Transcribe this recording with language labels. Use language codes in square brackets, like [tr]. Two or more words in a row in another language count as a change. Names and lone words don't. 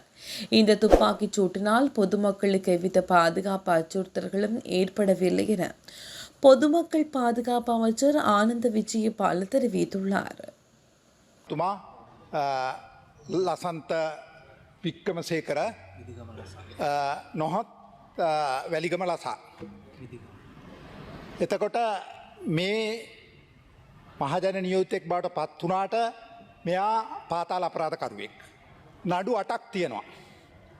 [ta] இந்த துப்பாக்கிச் சூட்டினால் பொதுமக்களுக்கு எவ்வித பாதுகாப்பு அச்சுறுத்தல்களும் ஏற்படவில்லை என பொதுமக்கள் பாதுகாப்பு அமைச்சர் ஆனந்த விஜயபால தெரிவித்துள்ளார். [si] லசந்த விக்ரமசேகர නොහොත් වැලිගම ලසා. එතකොට මේ මහජන නියෝතෙක් බවට පත් වුණාට මෙයා පාතාල අපරාධකරුවෙක්. නඩු 8ක් තියෙනවා.